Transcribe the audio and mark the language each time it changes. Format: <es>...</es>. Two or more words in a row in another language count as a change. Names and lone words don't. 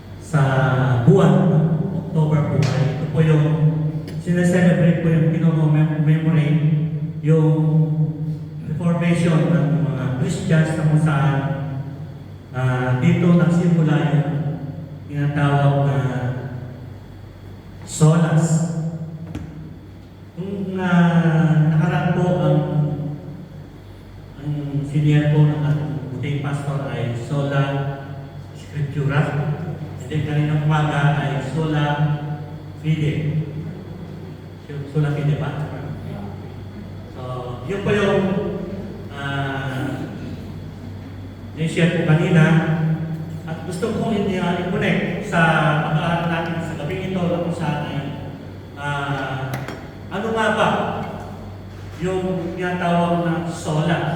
<tl>sa buwan ng October po ay ito po yung sineselebrate po yung memory yung reformation ng mga Christians na kung saan dito nagsimula yung tinatawag na solas. Kung nakaraan po ang senior po ng ating puting pastor ay</tl> <la>sola scriptura.</la> <en>And then</en> <tl>kaninang umaga ay</tl> <la>sola fide. Sola fide</la> <tl>ba? So, yun po yung share po kanina. At gusto kong i-connect sa pag-aaral natin sa gabing ito na kung saan ay ano nga ba yung tinatawag na sola.</tl>